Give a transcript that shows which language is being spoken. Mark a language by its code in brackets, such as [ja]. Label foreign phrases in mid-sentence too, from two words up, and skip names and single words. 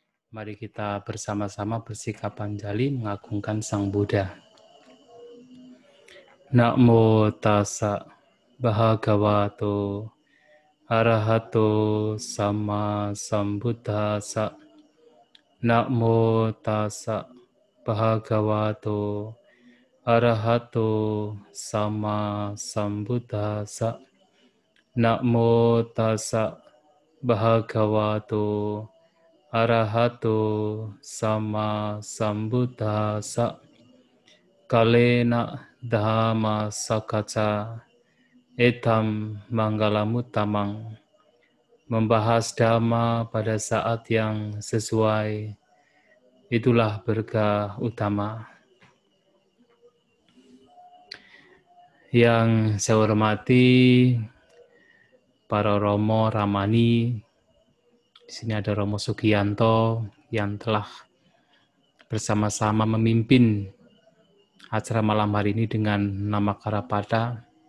[id] Mari kita bersama-sama bersikap anjali mengagungkan Sang Buddha. [pi] Namo tassa bhagavato arahato sama sambuddhassa. Namo tassa bhagavato arahato sama sambuddhassa. Namo tassa bhagavato arahato sama sambuddhassa. Kalena dhamma sakaca etam manggalamuttamang. [id] Membahas dhamma pada saat yang sesuai, itulah berkah utama. Yang saya hormati para Romo Ramani, di sini ada Romo Sugiyanto yang telah bersama-sama memimpin acara malam hari ini dengan nama Karapada.